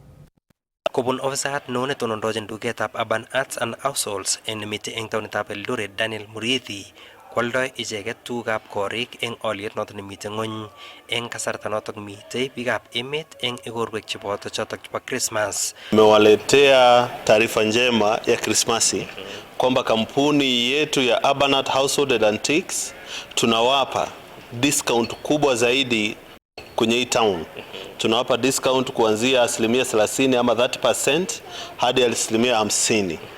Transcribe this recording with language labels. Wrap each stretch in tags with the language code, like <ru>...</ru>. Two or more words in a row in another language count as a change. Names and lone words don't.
<kln>Kobun ofisat neo netonondochin duketab Urban Arts and Households en nemitei eng taonitab Eldoret Daniel Mureithi kwoldoi icheket tugukab korik eng olyet noton nemitei ng'wony eng kasarta notok mitei biikab emet eng igorwek cheboto chotok chebo Christmas.</kln> <sw>Nimewaletea taarifa njema ya Krismasi kwamba kampuni yetu ya Urban Art Household and Antiques tunawapa discount kubwa zaidi kwenye hii town. Tunawapa discount kuanzia 30% ama 30% hadi 50%.</sw>